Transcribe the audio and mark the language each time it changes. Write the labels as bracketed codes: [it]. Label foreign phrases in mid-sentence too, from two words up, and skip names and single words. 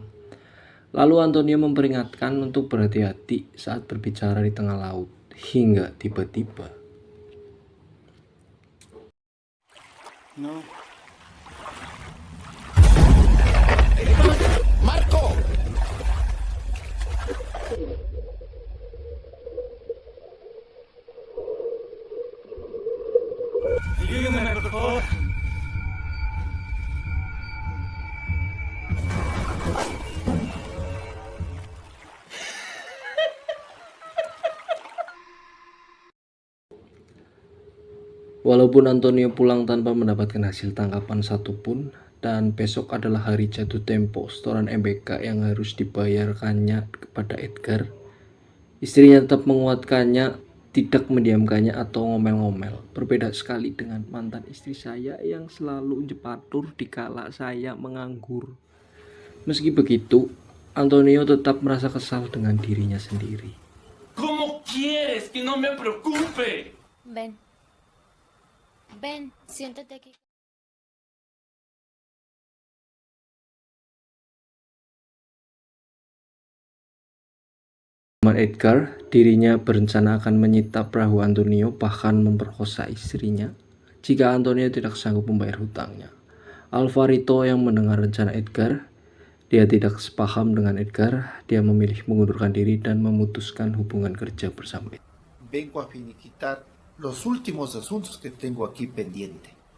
[id] Lalu Antonio memperingatkan untuk berhati-hati saat berbicara di tengah laut, hingga tiba-tiba [es] No. ¡Marco! Ayúdame, por favor. [id] Walaupun Antonio pulang tanpa mendapatkan hasil tangkapan satupun, dan besok adalah hari jatuh tempo setoran MBK yang harus dibayarkannya kepada Edgar, istrinya tetap menguatkannya, tidak mendiamkannya atau ngomel-ngomel. Berbeda sekali dengan mantan istri saya yang selalu jepatur dikala saya menganggur. Meski begitu, Antonio tetap merasa kesal dengan dirinya sendiri. [es] ¿Cómo quieres que no me preocupe? Ven. Ven, siéntate aquí. [id] Edgar, dirinya berencana akan menyita perahu Antonio, bahkan memperkosa istrinya jika Antonio tidak sanggup membayar hutangnya. Alvarito yang mendengar rencana Edgar, dia tidak sepaham dengan Edgar. Dia memilih mengundurkan diri dan memutuskan hubungan kerja bersama Edgar. [es] Vengo a finiquitar los últimos asuntos que tengo aquí pendiente.